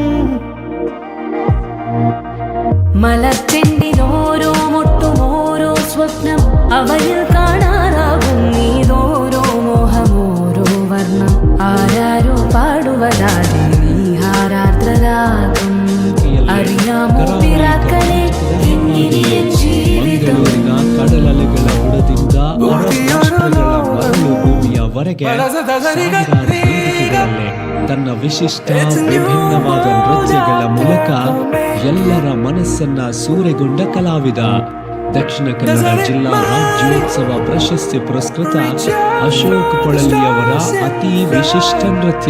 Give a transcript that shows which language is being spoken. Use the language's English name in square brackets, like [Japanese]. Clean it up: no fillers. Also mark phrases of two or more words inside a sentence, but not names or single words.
[Malayalam] മലർച്ചെണ്ടിനോരോ മുട്ടും ഓരോ സ്വപ്നം അവയിൽ കാണാറാകും നീതോരോ മോഹമോരോ വർണ്ണം ആരാരോ പാടുവതാതെ നീ ഹാരാർദ്രരാകും അറിയാമോ പിറാക്കളെ എങ്ങിനിയ ജീവിതം [Kannada] ಕಡಲಲೆಗಳ ಬುಡದಿಂದ ಮರಳು ಭೂಮಿಯವರೆಗೆ ತನ್ನ ವಿಶಿಷ್ಟ ವಿಭಿನ್ನವಾದ ನೃತ್ಯಗಳ ಮೂಲಕ ಎಲ್ಲರ ಮನಸ್ಸನ್ನ ಸೂರೆಗೊಂಡ ಕಲಾವಿದ ದಕ್ಷಿಣ ಕನ್ನಡ ಜಿಲ್ಲಾ ರಾಜ್ಯೋತ್ಸವ ಪ್ರಶಸ್ತಿ ಪುರಸ್ಕೃತ ಅಶೋಕ್ ಪೊಳಲಿಯವರ ಅತಿ ವಿಶಿಷ್ಟ ನೃತ್ಯ.